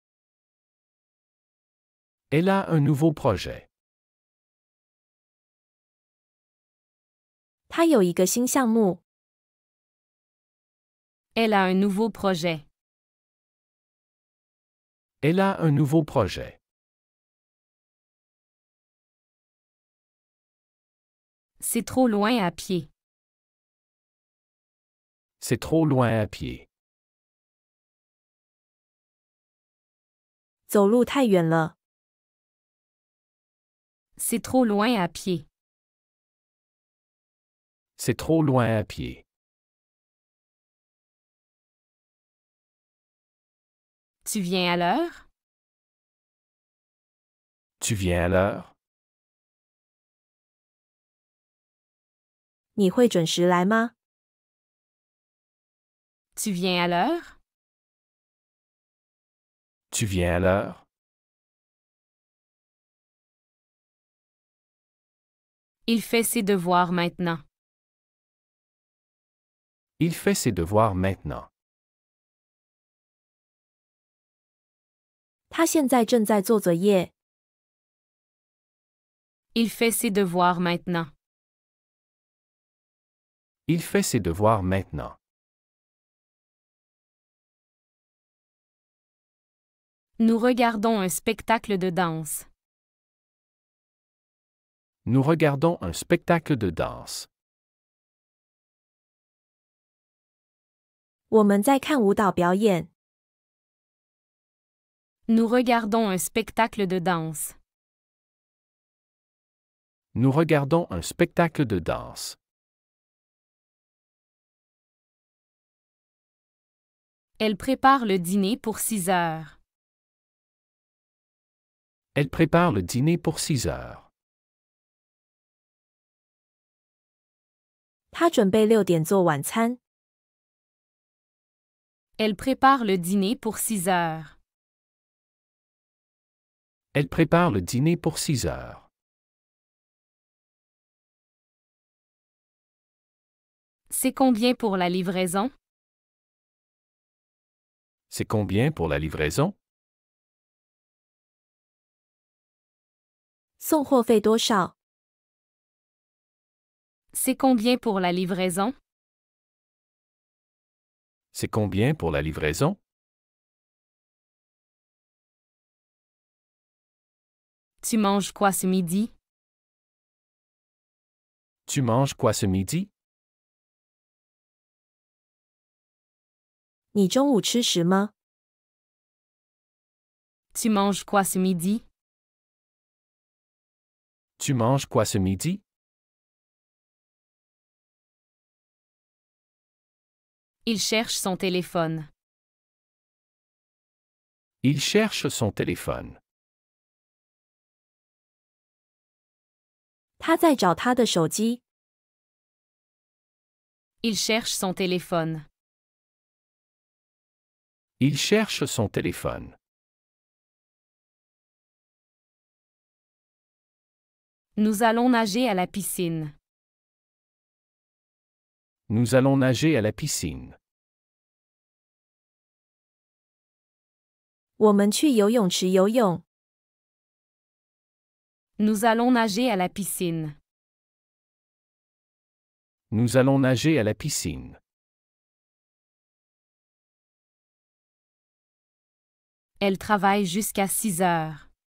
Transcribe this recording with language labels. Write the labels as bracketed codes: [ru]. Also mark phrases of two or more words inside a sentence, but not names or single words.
[fr] Elle a un nouveau projet. [zh] 他有一个新项目。 [fr] Elle a un nouveau projet. Elle a un nouveau projet. C'est trop loin à pied. C'est trop loin à pied. [zh] 走路太远了。 [fr] C'est trop loin à pied. C'est trop loin à pied. Tu viens à l'heure? Tu viens à l'heure? [zh] 你会准时来吗？ [fr] Tu viens à l'heure? Tu viens à l'heure? Il fait ses devoirs maintenant. Il fait ses devoirs maintenant. [zh] 他现在正在做作业。 [fr] Il fait ses devoirs maintenant. Il fait ses devoirs maintenant. Nous regardons un spectacle de danse. Nous regardons un spectacle de danse. [zh] 我们在看舞蹈表演。 [fr] Nous regardons un spectacle de danse. Nous regardons un spectacle de danse. Elle prépare le dîner pour 6 heures. Elle prépare le dîner pour 6 heures. [zh] 他准备6点做晚餐。 [fr] Elle prépare le dîner pour 6 heures. Elle prépare le dîner pour 6 heures. C'est combien pour la livraison? C'est combien pour la livraison? [zh] 送货费多少？ [fr] C'est combien pour la livraison? C'est combien pour la livraison? Tu manges quoi ce midi? Tu manges quoi ce midi? [zh] 你中午吃什么？ [fr] Tu manges quoi ce midi? Tu manges quoi ce midi? Il cherche son téléphone. Il cherche son téléphone. [zh] 他在找他的手机。 [fr] Il cherche son téléphone. Il cherche son téléphone. Nous allons nager à la piscine. Nous allons nager à la piscine. [zh] 我们去游泳池游泳。 [fr] Nous allons nager à la piscine. Nous allons nager à la piscine. Elle travaille jusqu'à 6 heures.